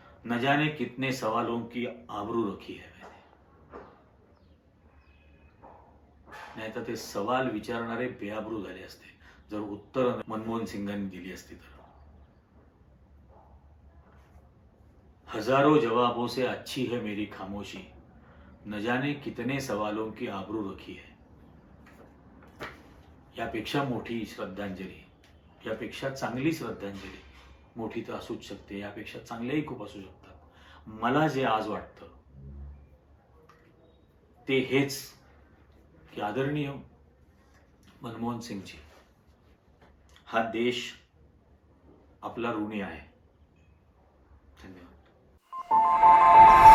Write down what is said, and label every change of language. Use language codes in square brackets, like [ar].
[hi] न जाने कितने सवालों की आबरू रखी है मैंने. [mr] नाही तर ते सवाल विचारणारे बेआबरू झाले असते जर उत्तर मनमोहन सिंगांनी दिली असती तर. [hi] हजारों जवाबों से अच्छी है मेरी खामोशी, न जाने कितने सवालों की आबरू रखी है. [mr] यापेक्षा मोठी श्रद्धांजली, यापेक्षा चांगली श्रद्धांजली मोठी तर असूच शकते, यापेक्षा चांगल्याही खूप असू शकतात. मला जे आज वाटतं ते हेच की आदरणीय मनमोहन सिंगजी, हा देश आपला ऋणी आहे. धन्यवाद.